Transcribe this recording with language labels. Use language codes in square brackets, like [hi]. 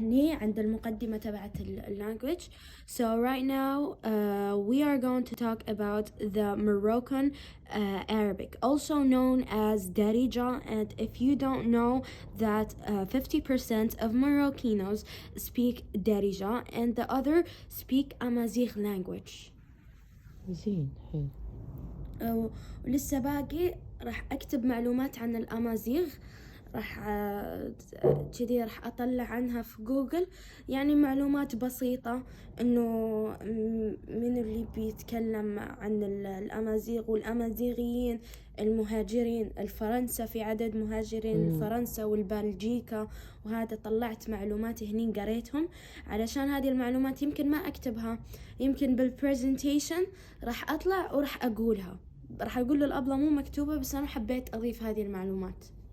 [ar] هني عند المقدمة تبعت language. [en] So right now we are going to talk about the Moroccan Arabic, also known as Darija. And if you don't know that 50% of Moroccans speak Darija and the other speak Amazigh language. [ar] زين حلو. ولسه باقي راح أكتب معلومات عن الأمازيغ، راح كذي راح أطلع عنها في جوجل، يعني معلومات بسيطة إنه من اللي بيتكلم عن الأمازيغ والأمازيغيين، المهاجرين الفرنسا، في عدد مهاجرين فرنسا والبلجيكا، وهذا طلعت معلومات هني قريتهم، علشان هذه المعلومات يمكن ما أكتبها، يمكن بالبرزنتيشن راح أطلع وراح أقولها، راح أقول للأبلة مو مكتوبة بس أنا حبيت أضيف هذه المعلومات.